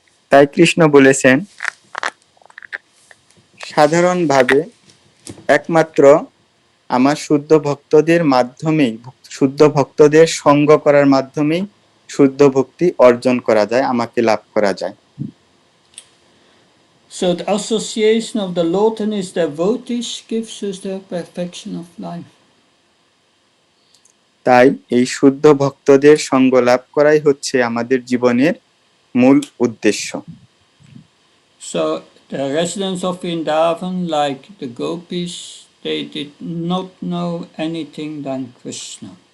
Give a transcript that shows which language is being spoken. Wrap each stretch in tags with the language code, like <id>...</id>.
<bn>তাই কৃষ্ণ বলেছেন, সাধারণভাবে একমাত্র আমার শুদ্ধ ভক্তদের মাধ্যমেই, শুদ্ধ ভক্তদের সঙ্গ করার মাধ্যমেই শুদ্ধ ভক্তি অর্জন করা যায়, আমাকে লাভ করা যায়।</bn> <en>So the association of the Lord and his devotees gives us the perfection of life.</en> <bn>তাই এই শুদ্ধ ভক্তদের সঙ্গ লাভ করাই হচ্ছে আমাদের জীবনের মূল উদ্দেশ্য।</bn> <en>So the residents of Vrindavan, like the gopis, they did not know anything than Krishna.</en>